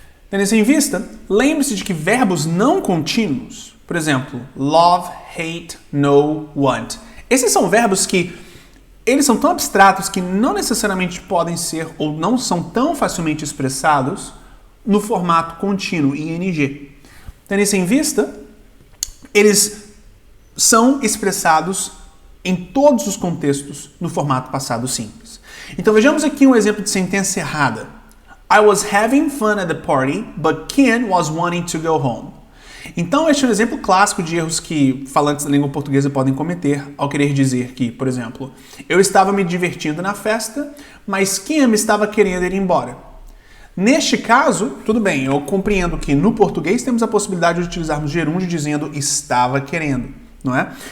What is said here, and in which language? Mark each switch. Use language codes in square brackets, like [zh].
[pt] Tendo isso em vista, lembre-se de que verbos não contínuos, por exemplo, love, hate, know, want, esses são verbos que eles são tão abstratos que não necessariamente podem ser ou não são tão facilmente expressados no formato contínuo, ing. Tendo isso em vista, eles são expressados em todos os contextos no formato passado simples. Então vejamos aqui um exemplo de sentença errada. [en] I was having fun at the party, but Ken was wanting to go home. [pt] Então este é um exemplo clássico de erros que falantes da língua portuguesa podem cometer ao querer dizer que, por exemplo, eu estava me divertindo na festa, mas Ken estava querendo ir embora. Neste caso, tudo bem, eu compreendo que no português temos a possibilidade de utilizarmos gerúndio dizendo estava querendo, não é?